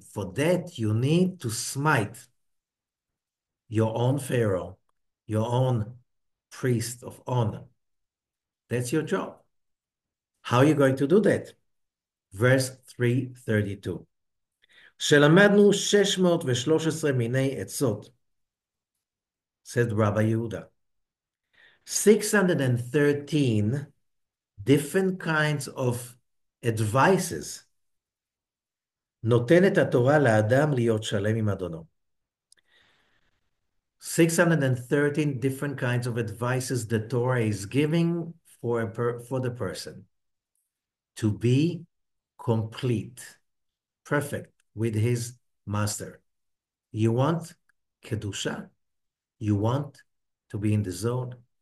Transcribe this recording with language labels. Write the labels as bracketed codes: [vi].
[en] For that, you need to smite your own Pharaoh, your own priest of honor. That's your job. How are you going to do that? Verse 332. [he] שלמדנו 613 מיני עצות, said Rabbi Yehuda. [en] 613 different kinds of advices [he] נותנת התורה לאדם להיות שלם עם אדונו. [en] 613 different kinds of advices the Torah is giving for the person to be complete, perfect with his master. You want Kedusha? You want to be in the zone?